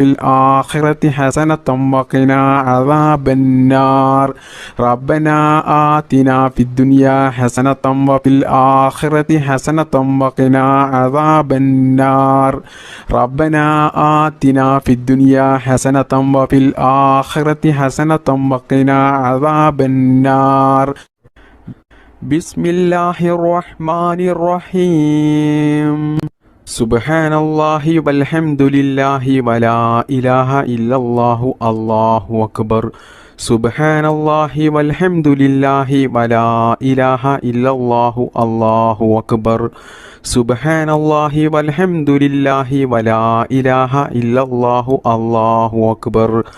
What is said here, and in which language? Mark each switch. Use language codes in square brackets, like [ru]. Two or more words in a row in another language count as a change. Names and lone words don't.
[ar] الآخرة حسنة وقنا عذاب النار ربنا آتنا في الدنيا حسنة وفي الآخرة حسنة وقنا عذاب النار ربنا آتنا في الدنيا حسنة وفي الآخرة حسنة وقنا عذاب النار بسم الله الرحمن الرحيم سبحان الله والحمد لله ولا إله إلا الله الله أكبر. سبحان الله والحمد لله ولا إله إلا الله الله أكبر. سبحان الله والحمد لله ولا إله إلا الله الله أكبر.